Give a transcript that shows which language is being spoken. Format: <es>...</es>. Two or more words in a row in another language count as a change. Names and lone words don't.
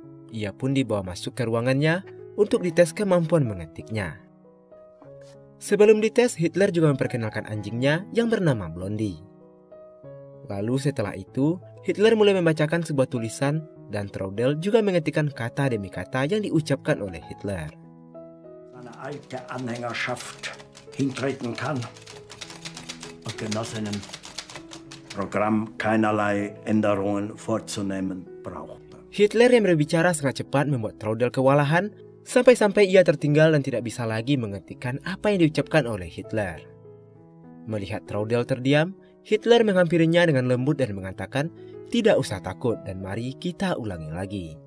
<id>Ia pun dibawa masuk ke ruangannya untuk dites kemampuan mengetiknya. Sebelum dites, Hitler juga memperkenalkan anjingnya yang bernama Blondie. Lalu setelah itu, Hitler mulai membacakan sebuah tulisan dan Traudl juga mengetikkan kata demi kata yang diucapkan oleh Hitler.</id> <de>Seine alte Anhängerschaft hintreten kann und Genossinnen Programm keinerlei Änderungen vorzunehmen braucht.</de> <id>Hitler yang berbicara sangat cepat membuat Traudl kewalahan sampai-sampai ia tertinggal dan tidak bisa lagi mengetikkan apa yang diucapkan oleh Hitler. Melihat Traudl terdiam, Hitler menghampirinya dengan lembut dan mengatakan, "Tidak usah takut dan mari kita ulangi lagi."</id>